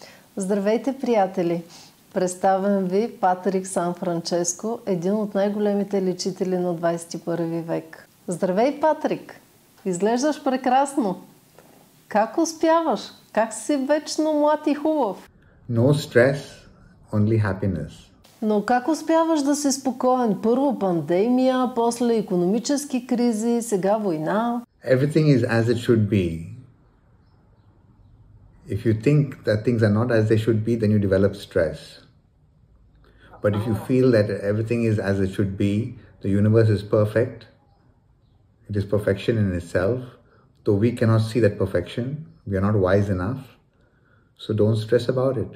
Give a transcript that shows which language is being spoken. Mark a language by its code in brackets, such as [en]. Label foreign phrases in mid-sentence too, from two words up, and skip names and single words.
[bg] Здравейте, приятели! Представям ви Патрик Сан Франческо, един от най-големите лечители на 21 век. Здравей, Патрик! Изглеждаш прекрасно! Как успяваш? Как си вечно млад и хубав? [en] No stress, only happiness. [bg] Но как успяваш да си спокоен? Първо пандемия, после икономически кризи, сега война. [en] Everything is as it should be. If you think that things are not as they should be, then you develop stress. But if you feel that everything is as it should be, the universe is perfect, it is perfection in itself, though we cannot see that perfection, we are not wise enough, so don't stress about it.